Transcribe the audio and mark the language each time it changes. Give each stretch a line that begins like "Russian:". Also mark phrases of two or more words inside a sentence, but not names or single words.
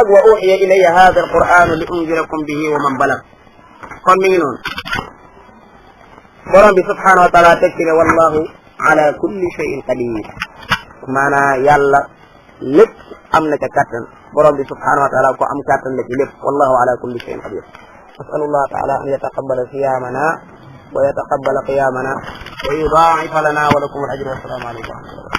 Arabic: وأوحي إلي هذا القرآن لأنذركم به ومن بلغ
Wolof: kon mi ngi noonu borom bi
Arabic: سبحانه وتعالى
Wolof: teg ci ne
Arabic: والله على كل شيء قدير
Wolof: maanaa yàlla lépp am na ca kàttan borom bi
Arabic: سبحانه وتعالى
Wolof: ko am kàttan la ci lépp
Arabic: والله على كل شيء قدير أسأل الله تعالى أن يتقبل صيامنا ويتقبل قيامنا ويضاعف لنا ولكم الأجر والسلام عليكم ورحمة الله